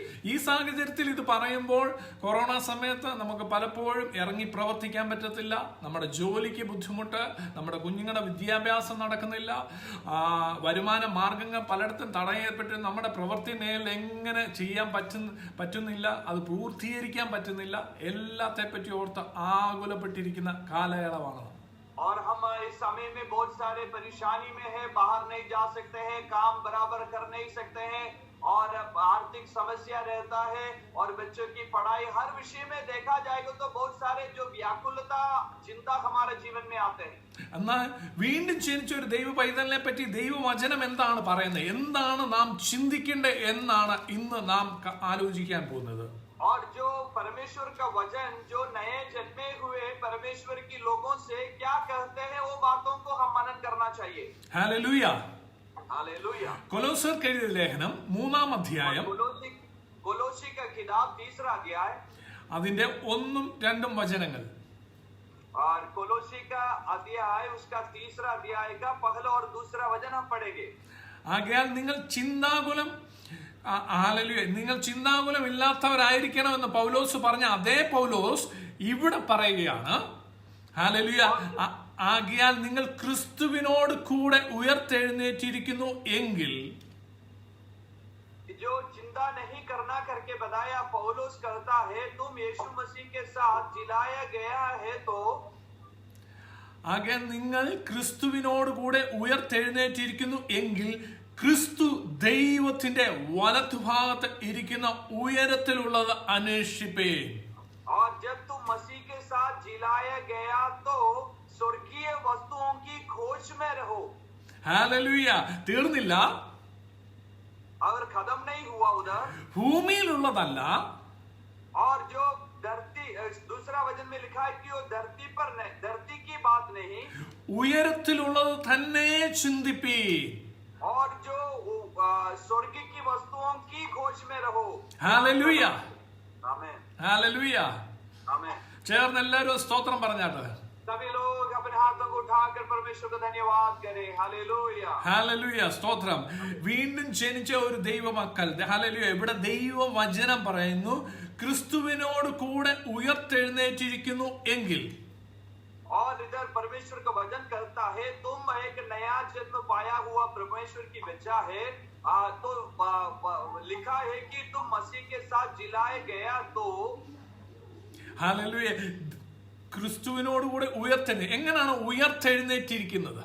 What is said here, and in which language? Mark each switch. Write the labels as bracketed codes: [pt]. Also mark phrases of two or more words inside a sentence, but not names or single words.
[ml] ഈ സാഹചര്യത്തിൽ ഇത് പറയുമ്പോൾ കൊറോണ സമയത്ത് നമുക്ക് പലപ്പോഴും ഇറങ്ങി പ്രവർത്തിക്കാൻ പറ്റത്തില്ല. നമ്മുടെ ജോലിക്ക് ബുദ്ധിമുട്ട്, നമ്മുടെ കുഞ്ഞുങ്ങളുടെ വിദ്യാഭ്യാസം നടക്കുന്നില്ല, വരുമാന മാർഗങ്ങൾ പലയിടത്തും തടയപ്പെട്ട് നമ്മുടെ പ്രവൃത്തി മേൽ എങ്ങനെ ചെയ്യാൻ പറ്റുന്നില്ല, അത് പൂർത്തീകരിക്കാൻ പറ്റുന്നില്ല. എല്ലാത്തെ പറ്റി ഓർത്ത് ആകുലപ്പെട്ടിരിക്കുന്ന കാലയളവാണ്. [hi] और हम इस समय में बहुत सारे परेशानी में है, बाहर नहीं जा सकते हैं, काम बराबर कर नहीं सकते हैं, और आर्थिक समस्या रहता है, और बच्चों की पढ़ाई, हर विषय में देखा जाएगा तो बहुत सारे जो व्याकुलता, चिंता हमारे जीवन में आते हैं. [ml] എന്നാൽ വീണ്ടും ജനിച്ച ഒരു ദൈവ പൈതലിനെ പറ്റി ദൈവവചനം എന്താണ് പറയുന്നത്, എന്താണ് നാം ചിന്തിക്കേണ്ടത് എന്നാണ് ഇന്ന് നാം ആലോചിക്കാൻ പോകുന്നത്. [hi] और जो परमेश्वर का वचन, जो नए जन्मे हुए परमेश्वर की लोगों से क्या कहते हैं, वो बातों को हम मनन करना चाहिए. [ml] ഹല്ലേലൂയ, [hi] हालेलुया. [ml] കൊലോസ്യർക്ക് എഴുതിയ ലേഖനം 3-ാം അധ്യായം, [hi] कोलोसी का किताब 3रा अध्याय, [ml] അതിന്റെ 1-2 വചനങ്ങൾ. [hi] और कोलोसी का अध्याय उसका 3रा अध्याय का पहला और दूसरा वचन हम पढ़ेंगे. [ml] ആകയാൽ നിങ്ങൾ ചിന്താകുലം, ഹല്ലേലൂയ, നിങ്ങൾ ചിന്താകുലം ഇല്ലാത്തവരായിരിക്കണമെന്ന് പൗലോസ് പറഞ്ഞ അതേ പൗലോസ് ഇവിടെ പറയുകയാണ്. ഹല്ലേലൂയ. ആകയാൽ നിങ്ങൾ ക്രിസ്തുവിനോട് കൂടെ ഉയർത്തെഴുന്നേറ്റിരിക്കുന്നു എങ്കിൽ, [hi] जो चिंता नहीं करना करके बताया पौलुस कहता है, तुम यीशु मसीह के साथ जिलाया गया है तो, [ml] ആകയാൽ നിങ്ങൾ ക്രിസ്തുവിനോട് കൂടെ ഉയർത്തെഴുന്നേറ്റിരിക്കുന്നു എങ്കിൽ ക്രിസ്തു ദൈവത്തിന്റെ വലത്തുഭാഗത്ത് ഇരിക്കുന്ന ഉയരത്തിലുള്ളത് അന്വേഷിപ്പേ. [hi] और जब तुम मसीह के साथ जिलाया गया तो स्वर्गीय वस्तुओं की खोज में रहो. [ml] ഹല്ലേലൂയ. തീർന്നില്ല, [hi] अगर खत्म नहीं हुआ उधर, [ml] ഭൂമിയിലുള്ളതല്ല, [hi] और जो धरती, दूसरा वचन में लिखा है कि वो धरती पर नहीं, धरती की बात नहीं, [ml] ഉയരത്തിലുള്ളത് തന്നെ ചിന്തിപ്പീ. [hi] और जो स्वर्ग की वस्तुओं की खोज में रहो. [ml] ഹല്ലേലൂയ, [hi] आमेन, [ml] ഹല്ലേലൂയ. [hi] आमेन. [ml] ചേർന്ന് എല്ലാവരും സ്തോത്രം പറഞ്ഞാട്ട്. [hi] सभी लोग अपने हाथों को उठाकर परमेश्वर का धन्यवाद करें. हालेलुया, [ml] ഹല്ലേലൂയ, സ്തോത്രം. വീണ്ടും ജനിച്ച ഒരു ദൈവമക്കൾ, ഹല്ലേലൂയ. ഇവിടെ ദൈവവചനം പറയുന്നു, ക്രിസ്തുവിനോട് കൂടെ ഉയർത്തെഴുന്നേറ്റിരിക്കുന്നു എങ്കിൽ. [hi] और इधर परमेश्वर का वचन कहता है, तुम एक नया जन्म पाया हुआ परमेश्वर की बच्चा है, तो लिखा है कि तुम मसीह के साथ जिलाए गया तो. [ml] ഹല്ലേലൂയ. ക്രിസ്തുവിനോട് കൂടെ എങ്ങനെയാണ് ഉയർത്തെഴുന്നേറ്റിരിക്കുന്നത്?